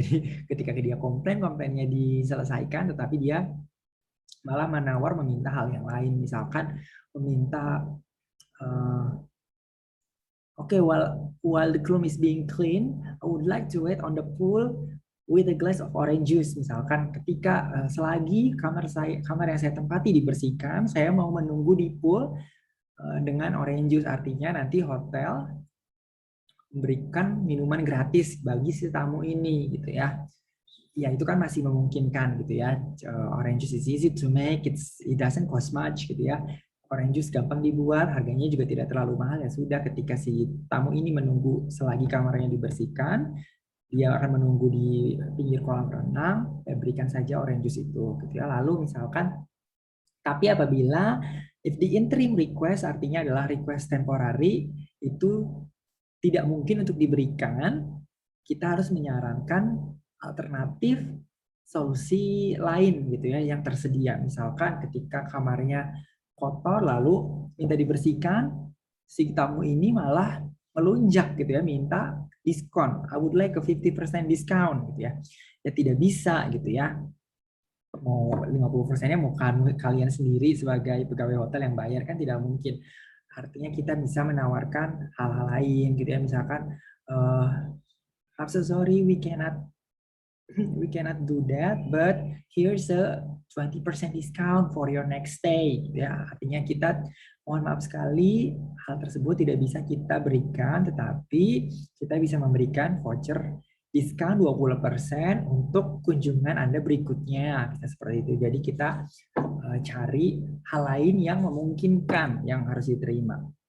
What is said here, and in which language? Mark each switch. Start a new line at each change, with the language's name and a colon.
Indonesian: Jadi ketika dia komplainnya diselesaikan, tetapi dia malah meminta hal yang lain. Misalkan meminta
English: okay, while the room is being clean, I would like to wait on the pool with a glass of orange juice.
Indonesian: Misalkan ketika selagi kamar yang saya tempati dibersihkan, saya mau menunggu di pool dengan orange juice. Artinya nanti hotel memberikan minuman gratis bagi si tamu ini gitu ya. Ya itu kan masih memungkinkan gitu ya.
English: Orange juice is easy to make, it doesn't cost much
Indonesian: gitu ya. Orange juice gampang dibuat, harganya juga tidak terlalu mahal. Ya sudah, ketika si tamu ini menunggu selagi kamarnya dibersihkan, dia akan menunggu di pinggir kolam renang, berikan saja orange juice itu gitu ya. Lalu misalkan, tapi apabila
English: if the interim request,
Indonesian: artinya adalah request temporary, itu tidak mungkin untuk diberikan, kita harus menyarankan alternatif solusi lain gitu ya yang tersedia. Misalkan ketika kamarnya kotor lalu minta dibersihkan, si tamu ini malah melunjak gitu ya, minta diskon.
English: I would like a 50% discount
Indonesian: gitu ya. Ya tidak bisa gitu ya. Mau 50%-nya mau kalian sendiri sebagai pegawai hotel yang bayar, kan tidak mungkin. Artinya kita bisa menawarkan hal-hal lain gitu ya, misalkan
English: I'm so sorry, we cannot do that, but here's a 20% discount for your next stay.
Indonesian: Ya, artinya kita mohon maaf sekali hal tersebut tidak bisa kita berikan, tetapi kita bisa memberikan voucher diskon 20% untuk kunjungan Anda berikutnya. Bisa seperti itu. Jadi kita cari hal lain yang memungkinkan yang harus diterima.